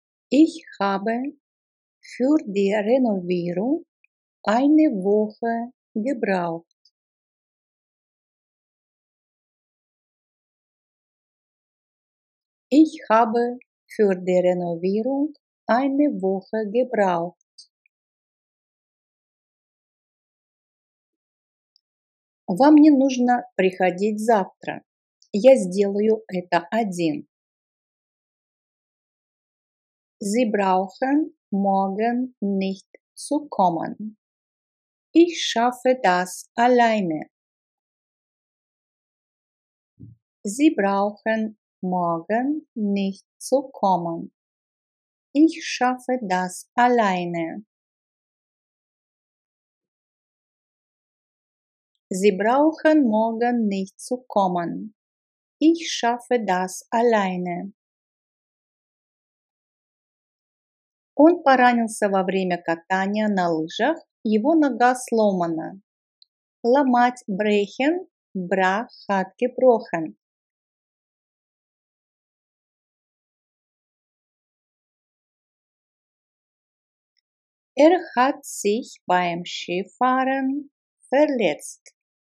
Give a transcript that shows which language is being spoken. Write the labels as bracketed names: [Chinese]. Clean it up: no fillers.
[German] Ich habe für die Renovierung eine Woche gebraucht. Ich habe für die Renovierung eine Woche gebraucht. [Russian] Вам не нужно приходить завтра. Я сделаю это один. [German] Sie brauchen morgen nicht zu kommen. Ich schaffe das alleine. Sie brauchen morgen nicht zu kommen. Ich schaffe das alleine. Sie brauchen morgen nicht zu kommen. Ich schaffe das alleine. [Russian] Он поранился во время катания на лыжах, его нога сломана. [German] Ломать brechen, brach hat gebrochen. Hat sich beim Skifahren verletzt.